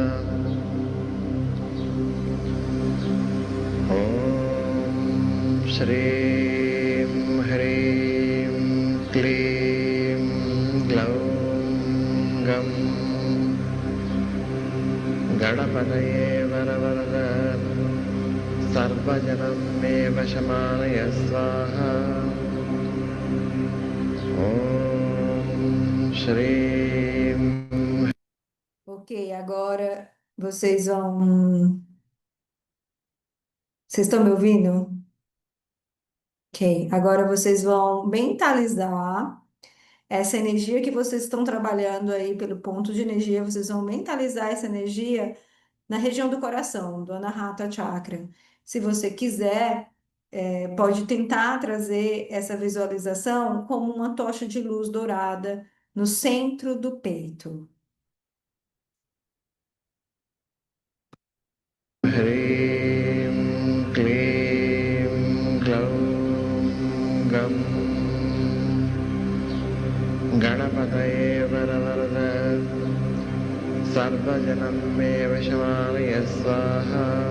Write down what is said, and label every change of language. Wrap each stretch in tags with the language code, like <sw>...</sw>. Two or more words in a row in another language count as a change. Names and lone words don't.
<sa>ॐ श्रीं ह्रीं क्लीं ग्लौं गं गणपतये वरवरद सर्वजनं मे वशमानय स्वाहा। ॐ श्रीं।</sa> <pt>Ok, agora vocês vão. Vocês estão me ouvindo? Ok, agora vocês vão mentalizar essa energia que vocês estão trabalhando aí pelo ponto de energia, vocês vão mentalizar essa energia na região do coração, do Anahata Chakra. Se você quiser, pode tentar trazer essa visualização como uma tocha de luz dourada no centro do peito.</pt> <sa>ह्रीं क्लीं ग्लौं गं गणपतये वरवरद सर्वजनं मे वशमानय स्वाहा</sa>